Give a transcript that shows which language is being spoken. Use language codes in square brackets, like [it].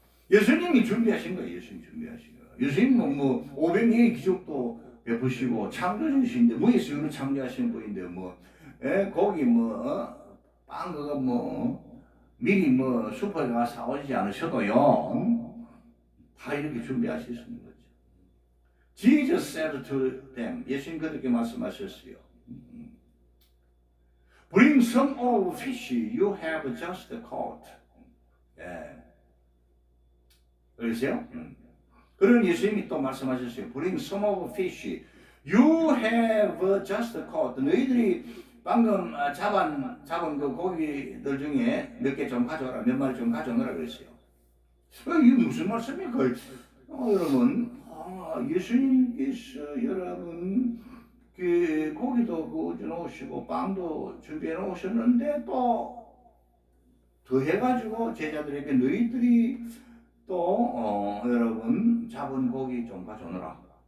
[ko] 예수님이 준비하신 거예요. 예수님은 뭐 500명의 기적도 베푸시고 창조주신데 무에서 유로 창조하신 분인데 거기 빵 그거 미리 슈퍼에 가서 사오지 않으셔도요. 다 이렇게 준비하실 수 있는 거죠. [en] Jesus said to them. [ko] 예수님 그렇게 말씀하셨어요. [en] Bring some of fish you have just caught. [ko] 그러세요? 그런 예수님이 또 말씀하셨어요. [en] Bring some of fish you have just caught. [ko] 너희들이 방금 잡은 그 고기들 중에 몇 개 좀 가져오라, 몇 마리 좀 가져오라 그랬어요. 이게 무슨 말씀입니까? 여러분, 예수님께서 여러분 그 고기도 구워 놓으시고 빵도 준비해 놓으셨는데 또 더 해가지고 제자들에게 너희들이 또 여러분 잡은 고기 좀 가져오너라.